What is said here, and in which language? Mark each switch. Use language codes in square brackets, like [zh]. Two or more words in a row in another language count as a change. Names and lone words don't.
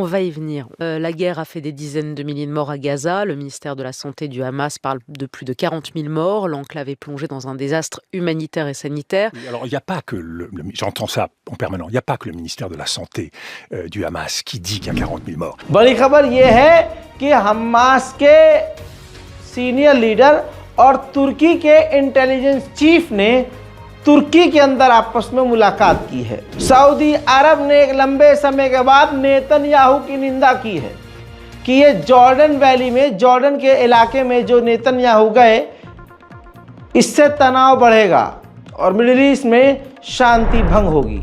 [fr] On va y venir. La guerre a fait des dizaines de milliers de morts à Gaza. Le ministère de la Santé du Hamas parle de plus de 40 000 morts. L'enclave est plongée dans un désastre humanitaire et sanitaire. Alors, il n'y a pas que j'entends ça en permanence, il n'y a pas que le ministère de la Santé du Hamas qui dit qu'il y a 40 000 morts. [hi] बड़ी खबर ये है कि हमास के [en] senior leader [hi] और तुर्की के इंटेलिजेंस चीफ ने तुर्की के अंदर आपस में मुलाकात की है। सऊदी अरब ने एक लंबे समय के बाद नेतन्याहू की निंदा की है कि ये जॉर्डन वैली में, जॉर्डन के इलाके में जो नेतन्याहू गए, इससे तनाव बढ़ेगा और मिडिल ईस्ट में शांति भंग होगी।